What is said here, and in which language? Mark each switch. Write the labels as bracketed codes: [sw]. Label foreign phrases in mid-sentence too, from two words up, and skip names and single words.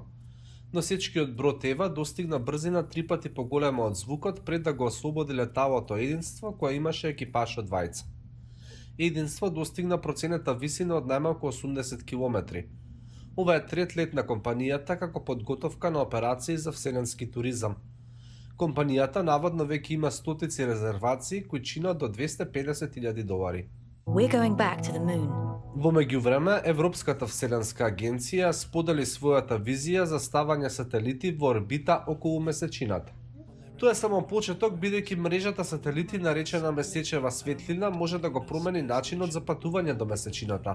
[mk] Носечкиот брод Ева достигна брзина 3 пати поголема од звукот пред да го ослободи леталото Единство, која имаше екипаж од двајца. Единство достигна проценета висина од најмалку 80 км. Ова е трет лет на компанијата како подготовка на операции за вселенски туризам. Компанијата наводно веќе има стотици резервации кои чинат до $250,000. [en] We're going back to the moon. [mk] Во меѓувреме, Европската вселенска агенција сподели својата визија за ставање сателити во орбита околу месечината. Тоа е само почеток, бидејќи мрежата сателити наречена месечева светлина може да го промени начинот за патување до месечината.